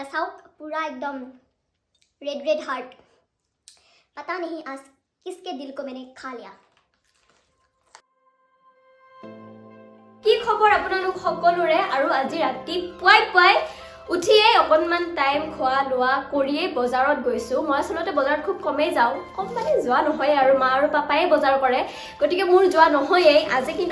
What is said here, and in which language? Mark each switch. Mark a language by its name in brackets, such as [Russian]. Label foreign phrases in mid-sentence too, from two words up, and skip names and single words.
[Hindi] साउथ पूरा एकदम [English] red red heart [Hindi] पता नहीं आज किसके दिल को मैंने खा लिया [Assamese] কি খবৰ আপোনালোক সকলোৰে আৰু আজি ৰাতি পুৱাই উঠিয়ে অকনমান টাইম খোৱা লোৱা কৰিয়ে বজাৰত গৈছো মই আসলতে বজাৰত খুব কমেই যাওঁ কম মানে যোৱা নহয় আৰু মা আৰু পাপাই বজাৰ কৰে গতিকে মোৰ যোৱা নহয়েই আজি কিন্তু